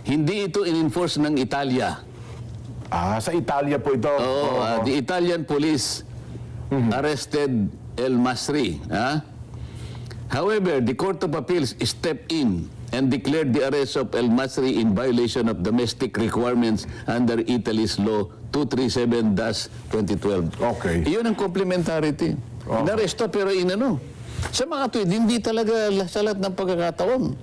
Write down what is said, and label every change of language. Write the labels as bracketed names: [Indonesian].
[Filipino] hindi ito in-enforce ng Italia. Sa Italia po ito. [English] The Italian police arrested El Masri. However, the Court of Appeals stepped in and declared the arrest of El Masri in violation of domestic requirements under Italy's Law 237-2012. Okay. [Filipino] Iyon ang complementarity. Inaresto pero sa mga tuwid, hindi talaga sa lahat ng pagkakataon.